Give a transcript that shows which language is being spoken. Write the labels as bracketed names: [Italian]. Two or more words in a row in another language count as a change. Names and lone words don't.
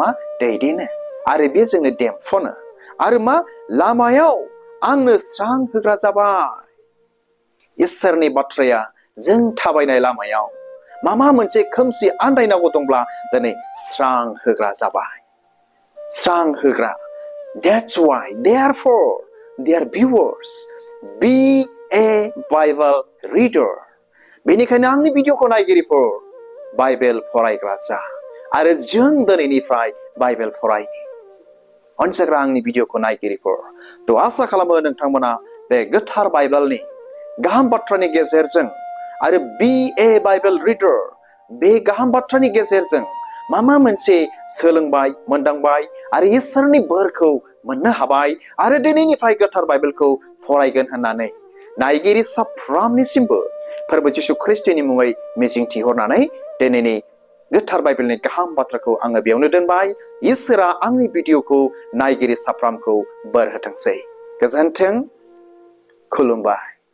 [Bodo] दैदेनो आरो बे जोंनो देम्फनो आरो मा लामायाव आंनो स्रां होग्रा जाबाय इसोरनि बाथ्राया जों थाबायनाय लामायाव माबा मोनसे खोमसि आन्दायनांगौ दंब्ला दिनै स्रां होग्रा जाबाय स्रां होग्रा [English] that's why therefore dear viewers be a Bible reader [Bodo] बेनिखायनो आंनि भिडिअखौ नायगिरिफोर बाइबेल फरायग्रा जा आरो जों दिनैनिफ्राय बाइबेल फरायनि अनजाग्रा आंनि भिडिअखौ नायगिरिफोर थ' आसा खालामो नोंथांमोना बे गोथार बाइबेलनि गाहाम बाथ्रानि गेजेरजों आरो [English] be a Bible reader [Bodo] बे गाहाम बाथ्रानि गेजेरजों माबा मोनसे सोलोंबाय मोनदांबाय आरो इसोरनि बोरखौ मोननो हाबाय आरो दिनैनिफ्राय गोथार बाइबेलखौ फरायगोन होननानै नायगिरि साफ्रोमनिसिमबो फोरबो जिसु ख्रिस्टनि मुङै मिजिंथिहरनानै दिनैनि गोथार बाइबेलनि गाहाम बाथ्राखौ आङो बेयावनो दोनबाय इसोरा आंनि भिडिअखौ नायगिरि साफ्रोमखौ बोर होथोंसै गोजोन्थों खुलुमबाय